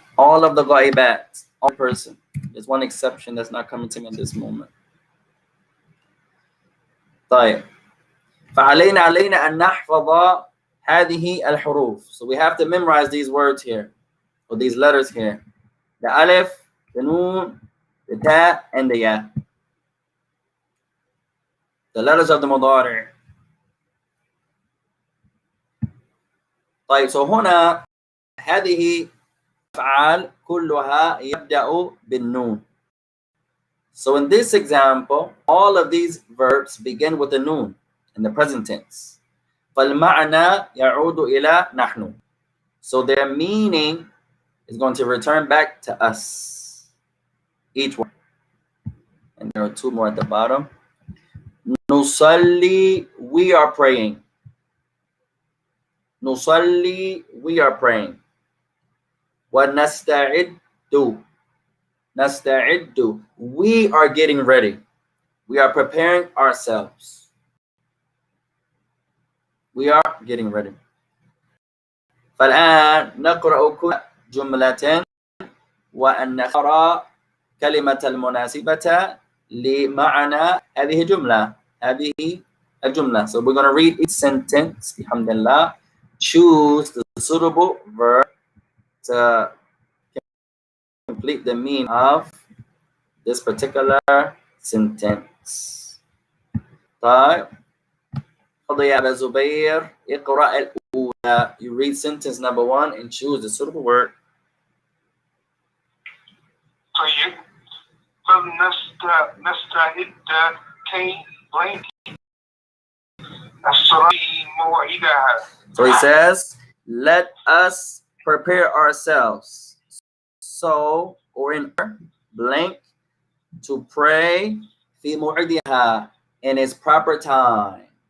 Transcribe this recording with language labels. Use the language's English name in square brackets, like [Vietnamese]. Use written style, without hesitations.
[English] All of the غائبات, all person. There's one exception that's not coming to me at this moment. [Arabic] طيب فعلينا أن نحفظ هذه الحروف. [English] So we have to memorize these words here, or these letters here. The alif, the noon, the ta, and the ya. The letters of the mudari'. [Arabic] طيب so هنا هذه أفعال كلها يبدأ بالنون. [English] So in this example, all of these verbs begin with the noon in the present tense. [Arabic] فالمعنى يعود إلى نحن. [English] So their meaning is going to return back to us. Each one. And there are two more at the bottom. Nusalli, we are praying. Nusalli, we are praying. [Arabic] وَنَسْتَعِدُّ, نَسْتَعِدُّ, [English] we are getting ready. We are preparing ourselves. We are getting ready. [Arabic] فالآن نقرأ كل جملة وأن نختار كلمة المناسبة لمعنى هذه الجملة. هذه الجملة. [English] So we're going to read each sentence. Alhamdulillah. Choose the suitable verb to complete the meaning of this particular sentence. [Arabic] طيب. تفضل يا أبا زبير اقرأ الأولى. [English] You read sentence number 1 and choose the suitable word. [Arabic] طيب. فلنستعد كي blank الصلاة موعدها. [English] So he says, let us prepare ourselves. So, or in blank, to pray [Arabic] في موعدها, [English] in its proper time.